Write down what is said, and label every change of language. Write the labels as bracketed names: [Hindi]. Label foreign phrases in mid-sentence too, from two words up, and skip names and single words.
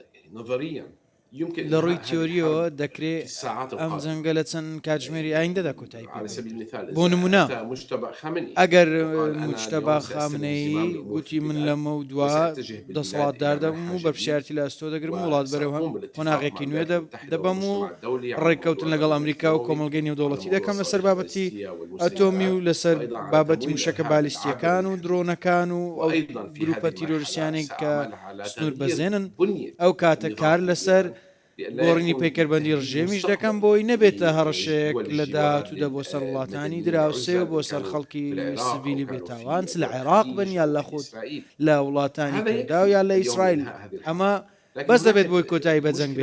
[Arabic] نظريا يمكن [Central Kurdish] لە ڕووی [Arabic] إنهاء هذه [Central Kurdish] تیۆریەوە [Arabic] الحرب في [Central Kurdish] دەکرێت [Arabic] الساعات [Central Kurdish] ئەم [Arabic] القادمة. [Central Kurdish] جەنگە لە چەند کاتژمێری ئایندەدا کۆتایی [Arabic] على سبيل المثال [Central Kurdish] بۆ نمونە [Arabic] إذا أتى مجتبى خامنئي [Central Kurdish] ئەگەر [Arabic] وقال أنا [Central Kurdish] مجتەبا [Arabic] اليوم سأستلم [Central Kurdish] خامنەی [Arabic] زمام الأمور [Central Kurdish] گوتی [Arabic] في [Central Kurdish] من [Arabic] البلاد [Central Kurdish] لەمە و دووە [Arabic] وسأتجه بالبلاد [Central Kurdish] دەسەڵاتدار [Arabic] إلى [Central Kurdish] دەبم و [Arabic] منحاج [Central Kurdish] بەرپشارتی لە ئەستۆ دەگرم وڵات بەرەوە [Arabic] وسأقوم بالاتفاق [Central Kurdish] قۆناغێکی [Arabic] مع [Central Kurdish] نوێ [Arabic] الولايات المتحدة [Central Kurdish] دەبەم و [Arabic] والمجتمع الدولي على [Central Kurdish] ڕێککەوتن [Arabic] موضوع [Central Kurdish] لەگەڵ ئەمریکا و [Arabic] الأمن [Central Kurdish] کۆمەلگەی نێودەوڵەتی [Arabic] على [Central Kurdish] دەکەم [Arabic] موضوع [Central Kurdish] لەسەر بابەتی [Arabic] الصواريخ والمسيرات، [Central Kurdish] ئەتۆمی و لەسەر [Arabic] وأيضاً على [Central Kurdish] بابەتی [Arabic] تمويل [Central Kurdish] موشەکە [Arabic] الإرهاب [Central Kurdish] بالیستیەکان و [Arabic] العابر [Central Kurdish] درۆنەکان و ئەو [Arabic] وأيضاً في [Central Kurdish] گروپە [Arabic] هذه [Central Kurdish] تیرۆریسیانێک [Arabic] المرحلة [Central Kurdish] کە [Arabic] سأعمل على [Central Kurdish] سنوور [Arabic] تغيير [Central Kurdish] بەزێنن [Arabic] بنية [Central Kurdish] ئەو کاتە [Arabic] النظام [Central Kurdish] کار لەسەر [Arabic] الإيراني [Central Kurdish] گۆڕینی پەیکەربەندی ڕژێمیش دەکەم بۆی نەبێتە هەڕەشەیەک لە داهاتوودا بۆ سەر وڵاتانی دراوسێ و بۆ سەر خەڵکی سڤیلی بێتاوان لە عێراق بن یان لە خۆت لە وڵاتانی تێدا و یان لە ئیسرائیل ئەمە بەس دەبێت بۆی کۆتایی بە جەنگ